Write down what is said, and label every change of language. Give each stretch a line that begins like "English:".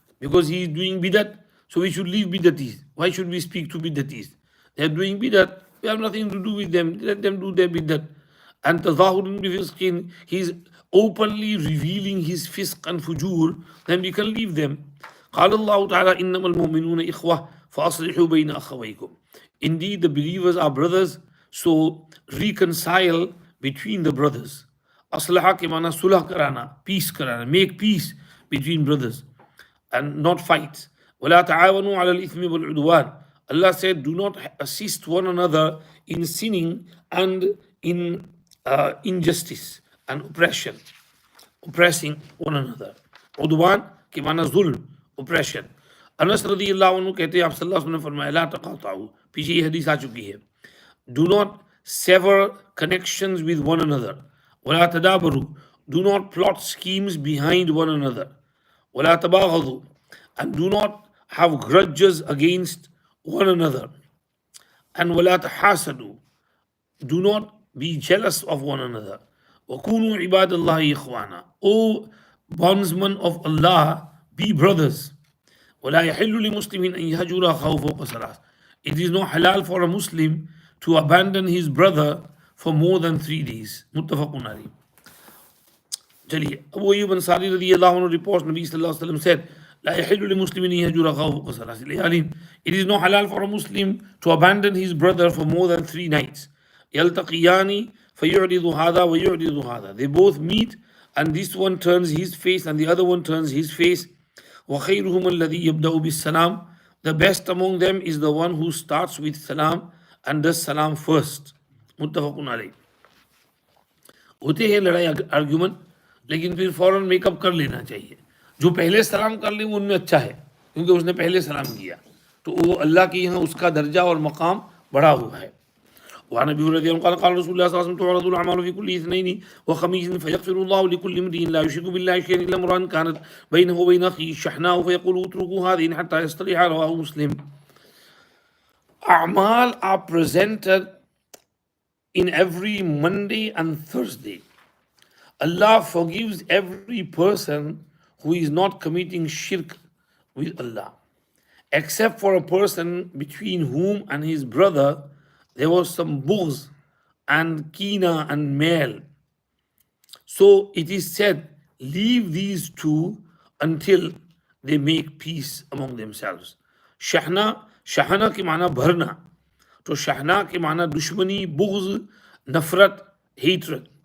English: Because he is doing bidat, so we should leave bidatis. Why should we speak to bidatis? They are doing bidat, we have nothing to do with them, let them do their bidat. And tazahurun bifisqin, he is openly revealing his fisq and fujur, then we can leave them.
Arabic: قال الله تعالى إنما المؤمنون إخوة فأصلحوا بين أخويكم.
English: Indeed, the believers are brothers, so reconcile between the brothers. Aslaha
Hindi: ke mana sulah karana,
English: peace karana, make peace between brothers and not fight.
Arabic: وَلَا تَعَاوَنُوا عَلَى الْإِثْمِ وَالْعُدْوَانِ.
English: Allah said, do not assist one another in sinning and in injustice and oppressing one another.
Hindi: Udwan ke mana zulm, oppression. Anas radiyallahu anhu कहते हैं आप सल्लल्लाहु अलैहि वसल्लम ने फरमाया
Arabic: ला तक़ातऊ,
Hindi: पीछे ये हदीस आ चुकी है,
English: do not sever connections with one another.
Arabic: وَلَا تَدَابَرُوا,
English: do not plot schemes behind one another.
Arabic: وَلَا تَبَاغَضُوا,
English: and do not have grudges against one another. And
Arabic: وَلَا تَحَاسَدُوا,
English: do not be jealous of one another.
Arabic: وَكُونُوا عِبَادَ اللَّهِ إِخْوَانًا,
English: O bondsmen of Allah, be brothers.
Arabic: وَلَا يَحِلُّ لِمُسْلِمٍ أَن يَهْجُرَ أَخَاهُ فَوْقَ ثَلَاثٍ.
English: It is not halal for a Muslim to abandon his brother for more than 3 days. Muttafaqun alayh. चलिए, Abu Ayyub Ansari radiyallahu anhu reports Nabi sallallahu alaihi wasallam said,
Arabic: لا يحل لمسلم أن يهجر أخاه فوق 3 ليال.
English: It is not halal for a Muslim to abandon his brother for more than 3 nights.
Arabic: يلتقيان فيعرض هذا ويعرض هذا.
English: They both meet and this one turns his face and the other one turns his face.
Arabic: وخيرهم الذي يبدأ بالسلام.
English: The best among them is the one who starts with salam and does salam first.
Arabic: मुत्तफ़क़ुन अलैह.
Hindi: होते हैं लड़ाई argument, लेकिन फिर फौरन makeup कर लेना चाहिए. जो पहले सलाम कर ले वो उनमें अच्छा है, क्योंकि उसने पहले सलाम किया, तो वो अल्लाह के यहाँ उसका दर्जा और मकाम बढ़ा हुआ है.
Arabic: وعن ابي هريره قال قال رسول الله صلى الله عليه وسلم تعرض الاعمال في كل اثنين وخميس فيغفر الله لكل امرئ لا يشرك بالله شيئا الا امرا كانت بينه وبين اخيه شحناء فيقول اتركوا هذه حتى يصطلح. رواه مسلم.
English: A'mal are presented in every Monday and Thursday. Allah forgives every person who is not committing shirk with Allah, except for a person between whom and his brother there was some bughz and kina and mal. So it is said, leave these two until they make peace among themselves.
Hindi: Shahna के माना भरना, तो शहना के माना दुश्मनी, बुग़्ज़, नफरत, hatred.